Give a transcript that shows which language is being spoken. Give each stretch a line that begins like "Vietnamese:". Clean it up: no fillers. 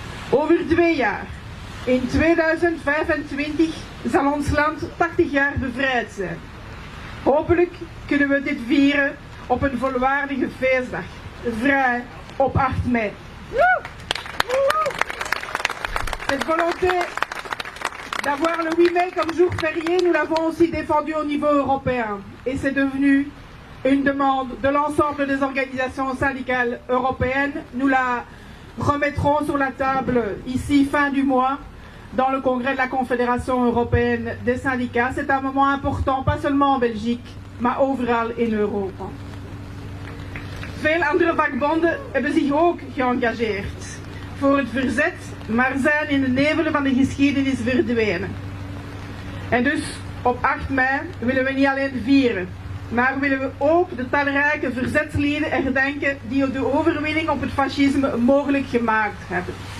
Dutch: Over 2 jaar, in 2025, zal ons land 80 jaar bevrijd zijn. Hopelijk kunnen we dit vieren op een volwaardige feestdag, vrij op 8 mei.
French: Cette volonté d'avoir le 8 mai comme jour férié, nous l'avons aussi défendu au niveau européen. Et c'est devenu une demande de l'ensemble des organisations syndicales européennes. Nous la remettrons sur la table ici fin du mois dans le congrès de la Confédération européenne des syndicats. C'est un moment important, pas seulement en Belgique,
Dutch: maar overal in Europa. Veel andere vakbonden hebben zich ook geëngageerd voor het verzet, maar zijn in de nevelen van de geschiedenis verdwenen. En dus op 8 mei willen we niet alleen vieren, maar willen we ook de talrijke verzetslieden herdenken die de overwinning op het fascisme mogelijk gemaakt hebben.